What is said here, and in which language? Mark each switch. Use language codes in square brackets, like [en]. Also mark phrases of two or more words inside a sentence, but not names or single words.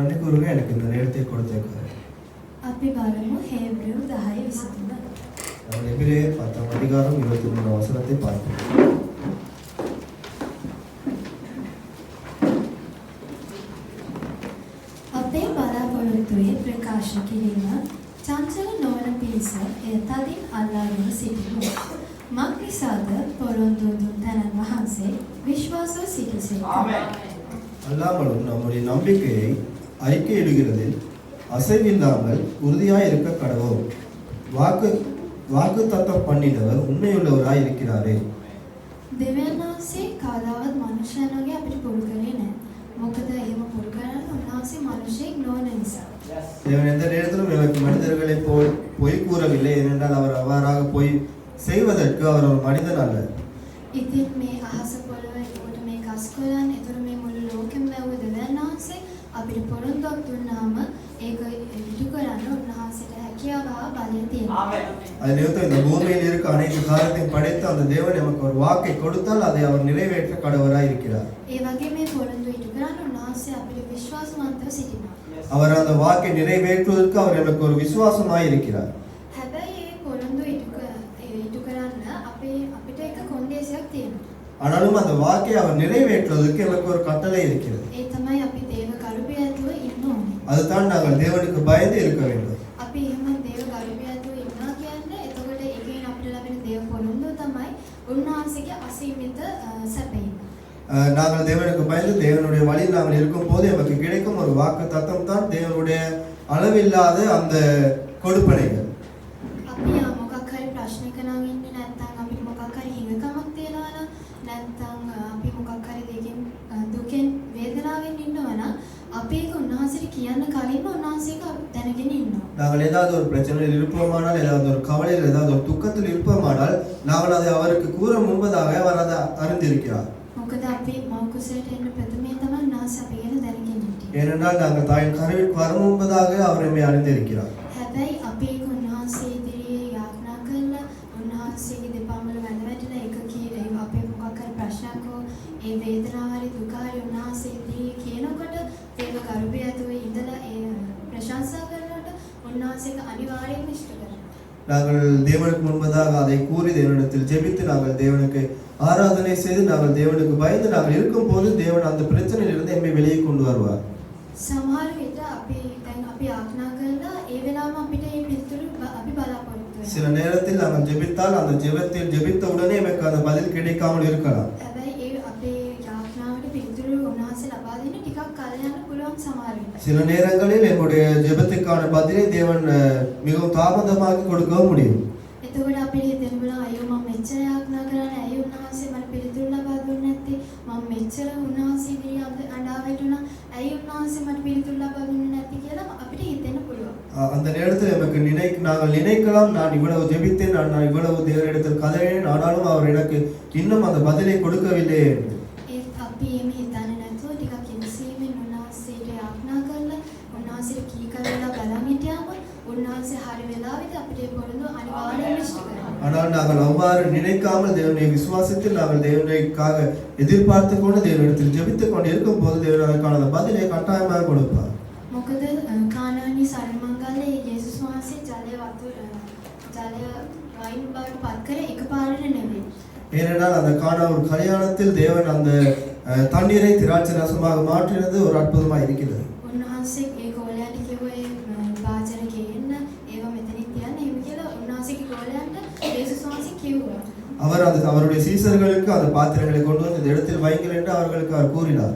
[ta] கொடுங்க எனக்கு இந்த நேரத்தை கொடுத்திருக்காரு. [si] අපි බලමු හේබ්‍රෙව් 10:23. [ta] நம்ம எபிரேயர் 10 அதிகாரம் 23 வசனத்தை பார்ப்போம். [si] අපේ බලාපොරොත්තුවේ ප්‍රකාශ කිරීම චංචල නොවන පිරිස එය තදින් අල්ලාගෙන සිටිමු. මක්නිසාද පොරොන්දු දුන් තැනන් වහන්සේ විශ්වාසව සිටිසේක. [ta] அல்லாமலும் நம்முடைய நம்பிக்கையை அறிக்கையிடுகிறதில் அசைவில்லாமல் உறுதியாய் இருக்க கடவோம். வாக்கு தத்தம் பண்ணினவர் உண்மையுள்ளவராய் இருக்கிறாரே. [si] දෙවියන් වහන්සේ කවදාවත් මනුෂ්‍යයන්ගේ අපිට පුරු කරේ නැහැ. මොකද එහෙම පුරු කරන්න උන්වහන්සේ මිනිසෙක් නොවන නිසා. [ta] தேவன் எந்த நேரத்திலும் எனக்கு மனிதர்களை போல் பொய் கூறவில்லை. ஏனென்றால் அவர் அவ்வாறாக பொய் செய்வதற்கு அவர் ஒரு மனிதன் அல்ல. [si] ඉතින් මේ අහස පොළව ඒකට මේ ගස් කොළන් ඒතර මේ මුළු ලෝකෙම වැවුව දෙවියන් වහන්සේ අපිට පොරොන්දුක් දුන්නාම ඒක ඉටු කරන්න උන්වහන්සේට හැකියාව බලය තියෙනවා. [ta] அது நிமித்தம் இந்த பூமியில் இருக்க அனைத்து காரியத்தையும் படைத்து அந்த தேவன் நமக்கு ஒரு வாக்கை கொடுத்தால் அதை அவர் நிறைவேற்ற கடவராய் இருக்கிறார். [si] ඒ වගේ මේ පොරොන්දු ඉටු කරන්න උන්වහන්සේ අපිට විශ්වාසවන්තව සිටිනවා. [ta] அவர் அந்த வாக்கை நிறைவேற்றுவதற்கு அவர் எனக்கு ஒரு விசுவாசமாய் இருக்கிறார். [si] හැබැයි මේ පොරොන්දු ඉටු කරන්න අපිට එක කොන්දේසියක් තියෙනවා. [ta] ஆனாலும் அந்த வாக்கை அவர் நிறைவேற்றுவதற்கு எனக்கு ஒரு கட்டளை இருக்கிறது. [si] ඒ තමයි අපි දේව කරුපියතුව ඉන්න ඕනේ. [ta] அதுதான் நாங்கள் தேவனுக்கு பயந்து இருக்க வேண்டும். [si] අපි එහෙම දේව කරුපියතුව ඉන්නවා කියන්නේ එතකොට ඒකෙන් අපිට ලැබෙන දේව පොරොන්දුව තමයි උන්වහන්සේගේ අසීමිත සැපයීම. [ta] நாங்கள் தேவனுக்கு பயந்து தேவனுடைய வழியில் நாங்கள் இருக்கும்போது நமக்கு கிடைக்கும் ஒரு வாக்கு தத்தம் தான் தேவனுடைய அளவில்லாத அந்த கொடுப்பனைகள். [si] අපි මොකක් හරි ප්‍රශ්නයක නම් ඉන්නේ නැත්නම් අපිට මොකක් හරි හිඟකමක් තියෙනවා නම් නැත්නම් අපි මොකක් හරි දෙකින් දුකෙන් වේදනාවෙන් ඉන්නවා නම් අපි ඒක උන්වහන්සේට කියන්න කලින්ම උන්වහන්සේක දැනගෙන ඉන්නවා. [ta] நாங்கள் ஏதாவது ஒரு பிரச்சனையில் இருப்போமானால், ஏதாவது ஒரு கவலையில், ஏதாவது ஒரு துக்கத்தில் இருப்போமானால் நாங்கள் அதை அவருக்கு கூற முன்பதாக அவர் அதை அறிந்திருக்கிறார். [si] මොකද අපි මව කුසලට එන්න ප්‍රථමයෙන් තමයි උන්වහන්සේ අපි ගැන දැනගෙන හිටියේ. [ta] ஏனென்றால் நாங்கள் தாயின் கருவில் வரும் முன்பதாக அவர் எம்மை அறிந்திருக்கிறார். [si] හැබැයි අපි ඒක උන්වහන්සේ ඉදිරියේ යාඥා කරලා උන්වහන්සේගේ දෙපා වල වැඳ වැටිලා ඒක කී අපේ මොකක් හරි ප්‍රශ්නයක් හෝ ඒ වේදනාව හරි දුක හරි උන්වහන්සේ ඉදිරියේ කියනකොට දේව කරුපියතුවේ ඉඳලා ඒ ප්‍රශංසා කරනකොට උන්වහන්සේක අනිවාර්යයෙන්ම ඉෂ්ට කරනවා. [ta] நாங்கள் தேவனுக்கு முன்பதாக அதை கூறி தேவனிடத்தில் ஜெபித்து நாங்கள் தேவனுக்கு ஆராதனை செய்து நாங்கள் தேவனுக்கு பயந்து நாங்கள் இருக்கும்போது தேவன் அந்த பிரச்சனையிலிருந்து எம்மை வெளியே கொண்டு வருவார். [si] සමහර විට අපි දැන් අපි ආඥා කරලා ඒ වෙලාවම අපිට මේ පිළිතුරු අපි බලාපොරොත්තු වෙනවා. [ta] சில நேரத்தில் நாங்கள் ஜெபித்தால் அந்த ஜெபத்தில் ஜெபித்த உடனே நமக்கு அந்த பதில் கிடைக்காமல் இருக்கலாம். [si] හැබැයි ඒ අපේ යාඥාවට පිළිතුරු උන්වහන්සේ ලබා දෙන්න ටිකක් කල් යන පුළුවන් සමහර විට. [ta] சில நேரங்களில் என்னுடைய ஜெபத்துக்கான பதிலை தேவன் மிகவும் தாமதமாக கொடுக்கவும் முடியும். [si] එතකොට අපිට හිතෙන්න පුළුවන් අයියෝ මම මෙච්චර යාඥා කරන්නේ ඇයි උන්වහන්සේ මට පිළිතුරු ලබා දුන්නේ නැත්තේ? මම මෙච්චර උන්වහන්සේ ඉදිරියේ අඬා වැටුණා. ඇයි උන්වහන්සේ මට පිළිතුරු ලබා දුන්නේ නැත්තේ කියලා අපිට හිතෙන්න පුළුවන්. [ta] அந்த நேரத்தில் நமக்கு நாங்கள் நினைக்கலாம், நான் இவ்வளவு ஜெபித்தேன், நான் இவ்வளவு தேவனிடத்தில் கதறினேன், ஆனாலும் அவர் எனக்கு இன்னும் அந்த பதிலை கொடுக்கவில்லை என்று. [si] ඒත් අපි එමෙ හිතන්නේ නැතුව ටිකක් ඉවසීමෙන් උන්වහන්සේට යාඥා කරලා උන්වහන්සේට කීකරලා බලන් හිටියාම උන්වහන්සේ හරි වෙලාවෙදී අපිට පොරොන්දු අනිවාර්යයෙන්ම ඉෂ්ට කරනවා. [ta] ஆனால் நாங்கள் அவ்வாறு நினைக்காமல் தேவனுடைய விசுவாசத்தில் நாங்கள் தேவனுக்காக எதிர்பார்த்து கொண்டு தேவனிடத்தில் ஜெபித்துக் கொண்டு இருக்கும் போது தேவன் அதற்கான பதிலை கட்டாயமாக கொடுப்பார். [si] මොකද කානානි සල්මංගලේ යේසුස් වහන්සේ ජලය වයින් බවට පත් කරේ එකපාරට නෙමෙයි. [ta] ஏனென்றால் அந்த கானா ஒரு கல்யாணத்தில் தேவன் அந்த தண்ணீரை திராட்சை ரசமாக மாற்றினது ஒரு அற்புதமாக இருக்கிறது. [si] උන්වහන්සේ ඒ ගෝලයන්ට කිව්වේ වාචන කියන්න ඒවා මෙතනින් තියන්න එහෙම කියලා උන්වහන්සේගේ ගෝලයන්ට යේසුස් වහන්සේ කිව්වා. [ta] அவர் அவருடைய சீசர்களுக்கு அந்த பாத்திரங்களை கொண்டு வந்து இந்த இடத்தில் வைங்கள் என்று அவர்களுக்கு அவர் கூறினார்.